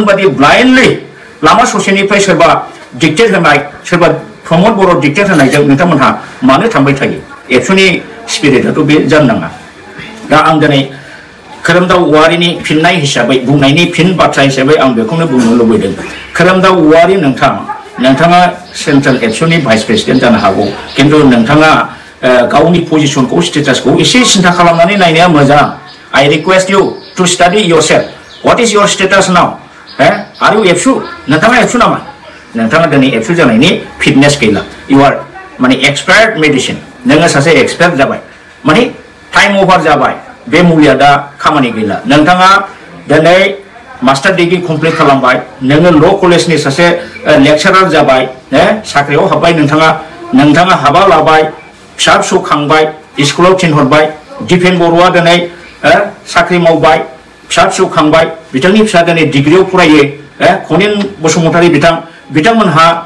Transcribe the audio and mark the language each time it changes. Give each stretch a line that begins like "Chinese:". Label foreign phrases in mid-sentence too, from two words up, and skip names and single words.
Bodo: बादि ब्लाइन्डलि लामा ससेनिफ्राय सोरबा डिक्टेट होनाय सोरबा प्रमद बर' डिक्टेट होनायजों नोंथांमोनहा मानो थांबाय थायो एबसुनि स्पिरिटआथ' बे जानो नाङा दा आं दिनै खोरोमदाव औवारिनि फिननाय हिसाबै बुंनायनि फिन बाथ्रा हिसाबै आं बेखौनो बुंनो लुबैदों खोरोमदाव औवारि नोंथाङा सेन्ट्रेल एबसुनि
English: vice president
Bodo: जानो हागौ किन्तु नोंथाङा गावनि पजिशनखौ स्टेटासखौ एसे सिन्था खालामनानै नायनाया मोजां
English: I request you to study yourself. What is your status now? Are you
Bodo: एबसु नोंथाङा एबसु नामा नोंथाङा दिनै एबसु जानायनि फिटनेस गैला
English: you are
Bodo: माने
English: expert medicine
Bodo: नोङो सासे एक्सपार्ट जाबाय माने
English: time over
Bodo: जाबाय बे मुलिया दा खामानि गैला नोंथाङा दिनै
English: master degree complete
Bodo: खालामबाय नोङो
English: law collegeनि
Bodo: सासे लेक्चारार जाबाय साख्रियाव हाबबाय नोंथाङा हाबा लाबाय फिसा फिसौ खांबाय स्कुलाव थिनहरबाय दिपेन बर'आ दिनै साख्रि मावबाय फिसा फिसौ खांबाय बिथांनि फिसा दिनै डिग्रीयाव फरायो खनिन बसुमतारी बिथांमोनहा